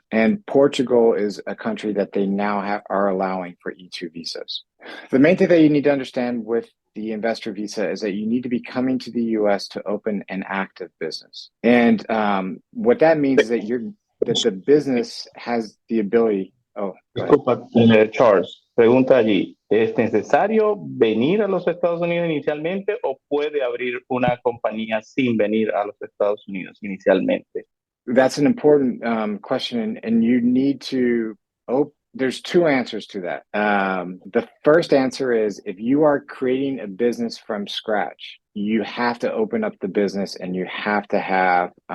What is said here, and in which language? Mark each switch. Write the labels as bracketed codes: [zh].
[en] And Portugal is a country that they now are allowing for E2 visas. The main thing that you need to understand with the investor visa is that you need to be coming to the US to open an active business. And what that means is that the business has the ability. Oh, [es] disculpa, Charles, pregunta allí. ¿Es necesario venir a los Estados Unidos inicialmente o puede abrir una compañía sin venir a los Estados Unidos inicialmente? [en] That's an important question, and you need to. There's two answers to that. The first answer is if you are creating a business from scratch, you have to open up the business and you have to have